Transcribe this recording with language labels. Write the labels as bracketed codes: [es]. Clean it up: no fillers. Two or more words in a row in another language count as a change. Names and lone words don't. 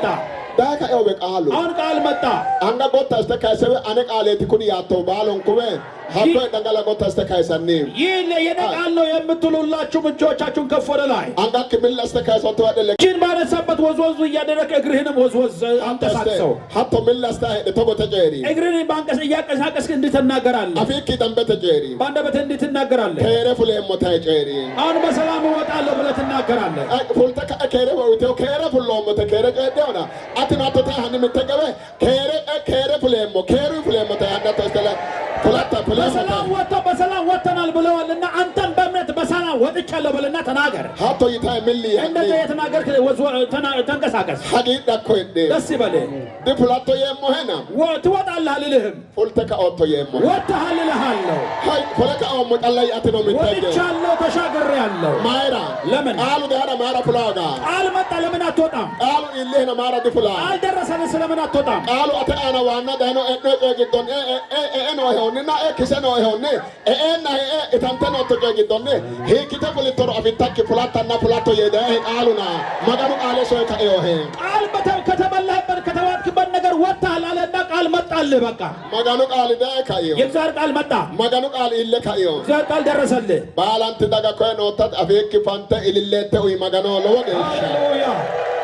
[sid] daye ka'i obe qaalu [am] አሁን ቃል መጣ። [sid] anga gotta ste kaysewe ane qaaleeti kuni yaattohu baalonkuwe hakko hedhangala gotta ste kaysanni [am] ይህ የኔ ቃል ነው የምትሉላችሁ እጆቻችሁን ከፍ ወደ ላይ [sid] anga kimilla ste kaysotti wadhelle [am] እጅን ባነሳበት ወዝወዝ እያደረገ እግርህንም ወዝወዝ አንቀሳቅሰው። [sid] hatto milla ste hedhe togo tejeeri [am] እግርህን እያንቀሳቀስክ እንዲህ ትናገራለህ። [sid] afiikki dambe tejeeri [am] በአንደበትህ እንዲህ ትናገራለህ። [sid] keere fuleemmo tae ceeri [am] አሁን በሰላም እወጣለሁ ብለህ ትናገራለህ። [sid] fulte ka'a keere wawiteho keere fulloommote keere ceedheona atino hatto tae hanni mitte gabe keere fuleemmo keeru fuleemmo tae hanni istele fulatta [am] በሰላም ወጥተው በሰላም ወጥተናል ብለዋልና አንተም በእምነት በሰላም ወጥቻለሁ ብለና ተናገር። [sid] hatto yitae milli [am] እንደዚህ የተናገርክ ተንቀሳቀስ። [sid] hagiidhakko hedhe [am] ደስ ይበልህ። [sid] di fulatto yeemmo hena [am] ትወጣለህ አልልህም፣ [sid] fulte ka'otto yeemmo [am] ወጥተሃል እልሃለሁ። [sid] hay fule ka'ommo callay atino mittege [am] ወጥቻለሁ ተሻግሬያለሁ። [sid] mayra [am] ለምን [sid] qaalu deana mayra fulaaga [am] ቃል መጣ ለምን አትወጣም? [sid] qaalu illehena mayra di fulaa [am] ቃል ደረሰልህ ስለምን አትወጣም? [sid] qaalu ate aana waanna dayno e'no coy giddon eno hehonnina kiseno hehonne enna itanteno to coy giddonne hiikkite fulittoro afittakki fulattanna fulatto yeedae qaaluna maganu qaale soy kaeyo he [am] ቃል ከተበላህበት ከተዋጥክበት ነገር ወጥተሃል አለና ቃል መጣልህ። በቃ [sid] maganu qaali dae kaeyo [am] የእግዚአብሔር ቃል መጣ። [sid] maganu qaali ille kaeyo [am] እግዚአብሔር ቃል ደረሰልህ። [sid] baalanti daga koye noottat afiikki fante ililleette uyi maganoo lowo geeshsha [am] ሃሌሉያ